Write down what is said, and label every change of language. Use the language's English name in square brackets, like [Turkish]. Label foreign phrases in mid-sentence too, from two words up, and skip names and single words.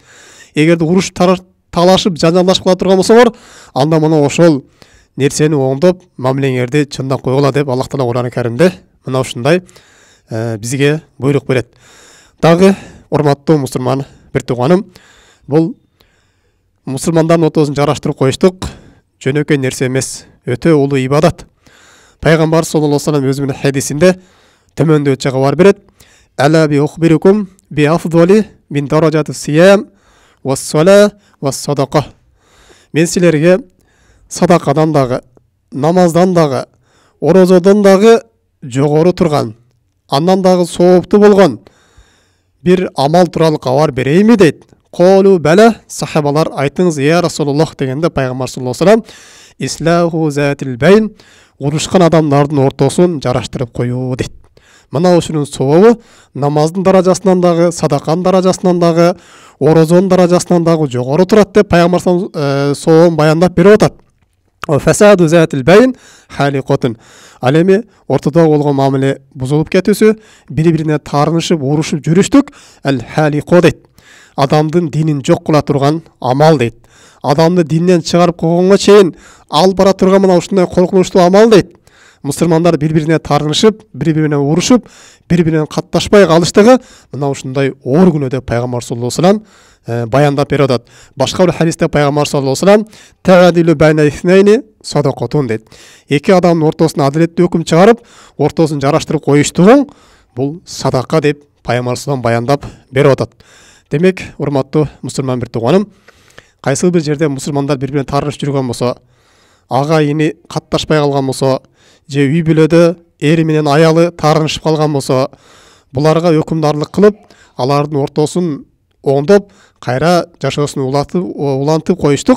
[Kyrgyz] Эгерде уруш талашып, жанжалдашып кала турган болсоңор, анда мына ошол нерсени оңдоп, мамилеңерди чындап койгула деп Аллах Таала Кур'ан-ы Каримде мына ушундай бизге буйрук берет. Дагы урматтуу мусулман бир тууганым, бул мусулмандардын ортосун жараштырып коюштук жөнөкөй нерсе эмес, өтө улуу ибадат. Пайгамбар [Arabic] صلى الله عليه وسلم [Kyrgyz] өзүнүн хадисинде төмөндөгүчө кабар берет: [Arabic] "ألا أخبركم بأفضل من درجة الصيام والصلاة والصدقة." [Kyrgyz] Мен силерге садакадан дагы, намаздан дагы, орозодон дагы жогору турган, андан дагы сооптуу болгон бир амал тууралуу кабар берейинби дейт. Колу бала, сахабалар айтыңыз [Arabic] يا رسول الله [Kyrgyz] дегенде пайгамбар [Arabic] صلى الله عليه وسلم إصلاح ذات البين, [Kyrgyz] урушкан адамдардын ортосун жараштырып коюу дейт. Мына ушунун сообу намаздын даражасынан дагы, садаканын даражасынан дагы, орозонун даражасынан дагы жогору турат деп пайгамбар сообун баяндап берип атат. [Arabic] فساد ذات البين الحالقة. [Kyrgyz] Ал эми ортодо болгон мамиле бузулуп кетүүсү, бири-бирине таарынышып, урушуп жүрүштүк ал халиқо дейт. Адамдын динин жок кыла турган амал дейт. Адамды динден чыгарып койгонго чейин алып бара турган мына ушундай коркунучтуу амал дейт. Мусулмандар бири-бирине таарынышып, бири-бирине урушуп, бири-бирине катташпай калыштыгы мына ушундай оор күнөө деп пайгамбар [Arabic] صلى الله عليه وسلم [Kyrgyz] баяндап берип атат. Башка бир хадисте пайгамбар [Arabic] صلى الله عليه وسلم تعدل بين اثنين صدقة [Kyrgyz] дейт. Эки адамдын ортосуна адилеттүү өкүм чыгарып, ортосун жараштырып коюштугуң бул садака деп пайгамбар [Arabic] صلى الله عليه وسلم [Kyrgyz] баяндап берип атат. Демек, урматтуу мусулман бир тууганым, кайсы бир жерде мусулмандар бири-бирине таарынышып жүргөн болсо, ага ини катташпай калган болсо, же үй бүлөдө ери менен аялы таарынышып калган болсо, буларга өкүмдарлык кылып, алардын ортосун оңдоп, кайра жашоосун улантып коюштук.